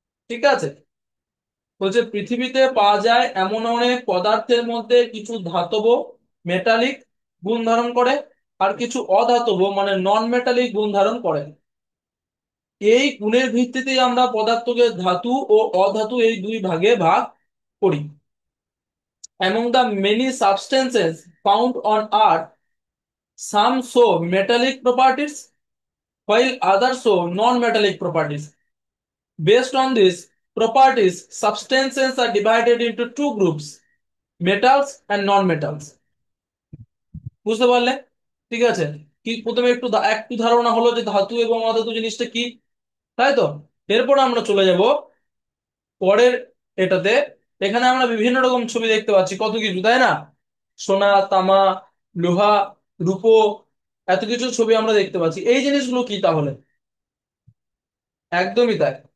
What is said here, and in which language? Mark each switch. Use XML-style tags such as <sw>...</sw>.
<bn>ঠিক আছে, বলছে পৃথিবীতে পাওয়া যায় এমন অনেক পদার্থের মধ্যে কিছু ধাতব মেটালিক গুণ ধারণ করে, আর কিছু অধাতব মানে নন মেটালিক গুণ ধারণ করে। এই গুণের ভিত্তিতেই আমরা পদার্থকে ধাতু ও অধাতু এই দুই ভাগে ভাগ করি।</bn> <en>Among the many substances found on Earth, some show metallic properties, while others show non-metallic properties. Based on these properties, substances are divided into two groups, metals and non-metals.</en> <bn>বুঝতে পারলে? ঠিক আছে, কি প্রথমে একটু একটু ধারণা হলো যে ধাতু এবং অধাতু জিনিসটা কি, তাই তো? এরপর আমরা চলে যাব পরের এটাতে। এখানে আমরা বিভিন্ন রকম ছবি দেখতে পাচ্ছি, কত কিছু, তাই না? সোনা, তামা, লোহা, রূপো, এত কিছু ছবি আমরা দেখতে পাচ্ছি। এই জিনিসগুলো কি তাহলে? একদমই তাই।</bn>